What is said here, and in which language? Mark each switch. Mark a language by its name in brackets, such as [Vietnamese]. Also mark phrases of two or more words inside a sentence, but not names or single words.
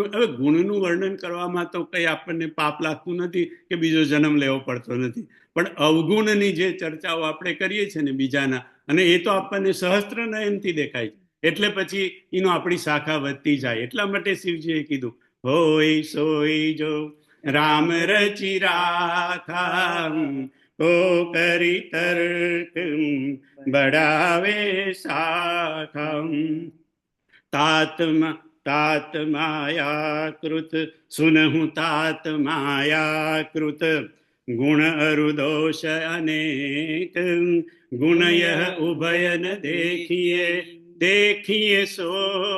[Gujarati] હવે ગુણનું વર્ણન કરવામાં તો કંઈ આપણને પાપ લાગતું નથી કે બીજો જન્મ લેવો પડતો નથી, પણ અવગુણની જે ચર્ચાઓ આપણે કરીએ છીએ ને બીજાના, અને એ તો આપણને સહસ્ત્ર નયનથી દેખાય છે, એટલે પછી એનો આપણી શાખા વધતી જાય. એટલા માટે શિવજીએ કીધું, [Awadhi] होय सोई जो राम रची राखा, ओ करी तर्क बडावे शाखा, तात मायाकृत सुनहु तात मायाकृत, गुण अरुदोष अनेक, गुणय उभयन देखिए सो विवेक.